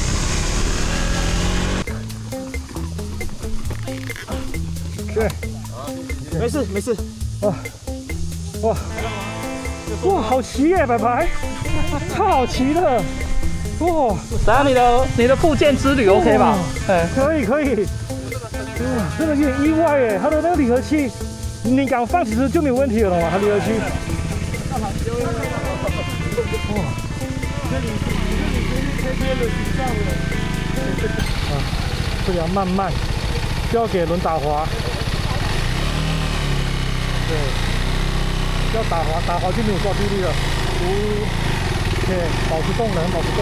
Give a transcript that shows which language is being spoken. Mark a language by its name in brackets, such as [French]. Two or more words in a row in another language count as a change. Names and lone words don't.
[Chinese] 對，沒事。哇，好騎耶，白白，超好騎的。哇，然後你的復健之旅 OK 吧？哎，可以。真的有點意外耶，它的那個離合器。你敢放其實就沒有問題了嘛，它離合器。哇！這裡要慢慢，不要給輪打滑。對，不要打滑就沒有抓地力了。OK， 保持動能。